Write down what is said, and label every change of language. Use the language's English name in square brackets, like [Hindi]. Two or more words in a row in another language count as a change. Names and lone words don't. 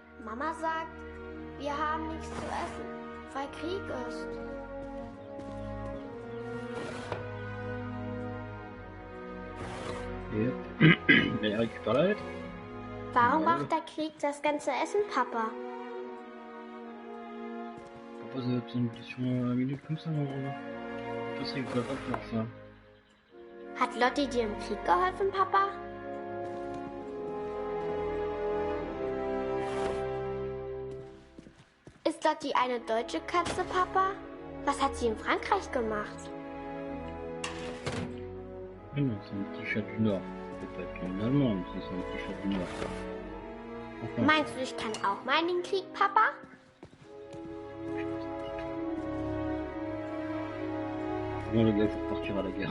[German] Mama sagt, wir haben nichts zu essen, weil Krieg ist. [English] Yep. [French] Mais récupère la lettre. [German] Warum braucht der Krieg das ganze Essen, Papa? [French] Papa, ça va être une question à la minute comme ça, non? Ça, il peut pas faire ça. [German] Hat Lotti dir im Krieg geholfen, Papa? Ist Lotti eine deutsche Katze, Papa? Was hat sie in Frankreich gemacht? [French] Non, c'est un petit chat du Nord. C'est pas être une Allemande, c'est un petit chat du Nord. Enfin, [German] Meinst du, ich kann auch mal in den Krieg, Papa? [French] bon, le gars, faut partir à la guerre.